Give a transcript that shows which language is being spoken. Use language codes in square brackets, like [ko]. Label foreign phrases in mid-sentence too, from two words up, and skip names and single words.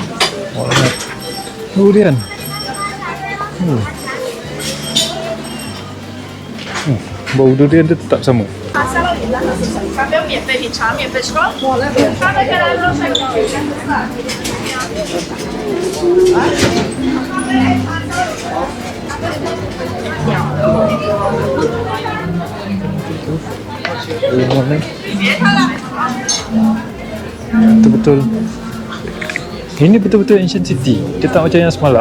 [ms] Durian. Bau durian dia tetap sama. [zh] 咖啡免费品尝，免费吃。我那边。他们跟他说是 [ms] Betul-betul. Ini betul-betul Ancient City. Dia tak macam yang semalam.